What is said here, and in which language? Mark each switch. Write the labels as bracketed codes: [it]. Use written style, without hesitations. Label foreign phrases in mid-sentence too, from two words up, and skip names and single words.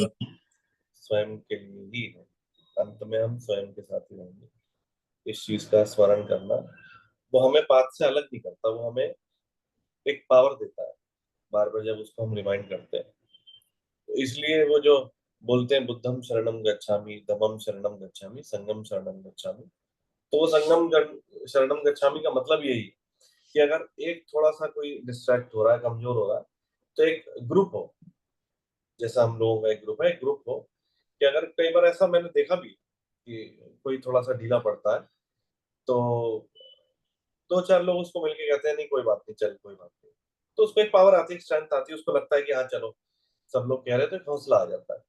[hi] पर स्वयं के लिए ही है, अंत में हम स्वयं के साथ ही रहेंगे। इस चीज का स्मरण करना वो हमें बात से अलग नहीं करता, वो हमें एक पावर देता है बार बार जब उसको हम रिमाइंड करते हैं। तो इसलिए वो जो बोलते हैं [pi] बुद्धम शरणम गच्छामि, धम्मम शरणम गच्छामि, संगम शरणम गच्छामि, [hi] तो वो [pi] शरणम गच्छामि [hi] का मतलब यही है कि अगर एक थोड़ा सा कोई डिस्ट्रैक्ट हो रहा है, कमजोर हो रहा है, तो एक ग्रुप हो, जैसा हम लोगों का एक ग्रुप है, एक ग्रुप हो कि अगर कई बार ऐसा मैंने देखा भी कि कोई थोड़ा सा ढीला पड़ता है, तो दो चार लोग उसको मिलके कहते हैं नहीं कोई बात नहीं, चल कोई बात नहीं, तो उसको एक पावर आती है, स्ट्रेंथ आती है, उसको लगता है कि हाँ चलो सब लोग कह रहे हैं, तो एक हौसला आ जाता है।